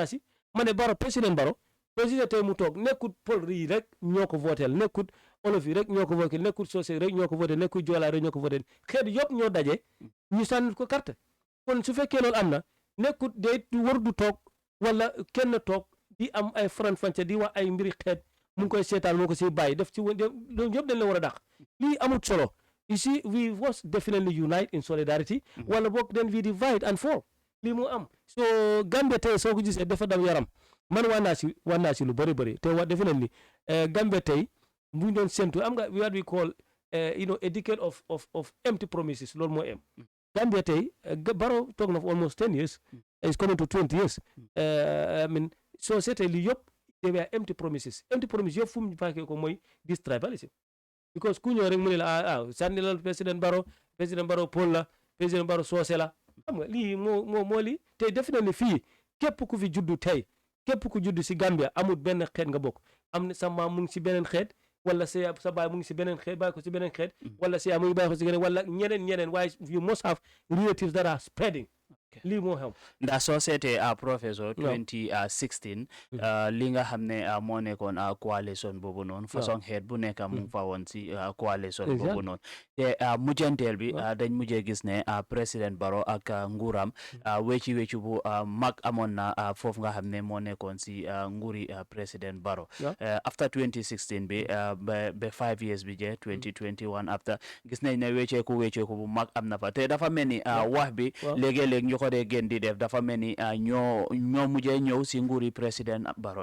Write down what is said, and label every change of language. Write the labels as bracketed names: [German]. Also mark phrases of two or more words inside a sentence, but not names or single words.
[Wolof] si ma ne président Barrow tey mu toog nekkut pël yi rek ñoo ko votel nekkut olof yi rek ñoo ko voté nekkut soose rek ñoo ko voté nekkut joolaa rek ñoo ko voté xeet yëpp ñoo daje ñu sànni ko carte kon su fekkee loolu am na nekkut day war du toog wala kenn toog di am ay faran-fàcce di wax ay mbiri xeet mu ngi koy seetaan moo ko siy bàyyi def ci loolu yëpp dañ la war a dàq lii amut solo [English] you see we was definitely unite in solidarity [Wolof] wala boog [English] then we divide and fall [Wolof] lii mu am so Gambia tey soo ko gisee dafa daw yaram man waa naa si lu bëri te definitely Gambia tey bu ñu doon séntu am nga [English] what we call a decade of empty promises [Wolof] loolu moo am Gambia tey Barrow toog na [English] for almost 10 years is coming to 20 years I mean [Wolof] soo seetee lii yëpp [English] they were empty promises [Wolof] yëpp fu mu paakee ko mooy [English] this tribalism because [Wolof] ku ñëw rek mu ne la sànni la président Barrow Paul la président Barrow soose la xam nga lii moo lii te definitely fii képp ku fi juddu tey képp ku juddu si Gambia amul benn xeet nga bokk am na sa maam mu ngi si beneen xeet wala sa baay mu ngi si beneen xeet bàyyi ko si beneen xeet wala sa yaay mu ngi bàyyi ko si beneen wala ñeneen waaye [English] you must have relatives that are spreading [Wolof] lii moo xam ndax soo seetee professeur 2016 li nga xam ne moo nekkoon coalition boobu noonu façon xeet bu nekk mu ngi fa woon si coalition boobu noonu te mujjanteel bi dañ mujjee gis ne président Barrow ak nguuram wecci bu mag amoon na foofu nga xam ne moo nekkoon si nguuri président Barrow after 2016 bi ba 5 years bi je 2021 after gis nañ ne wecceeku bu mag am na fa te dafa mel ni wax bi léegi-léeg ñu ko dee gën di def dafa mel ni ñoo mujjee ñëw si nguuri président Barrow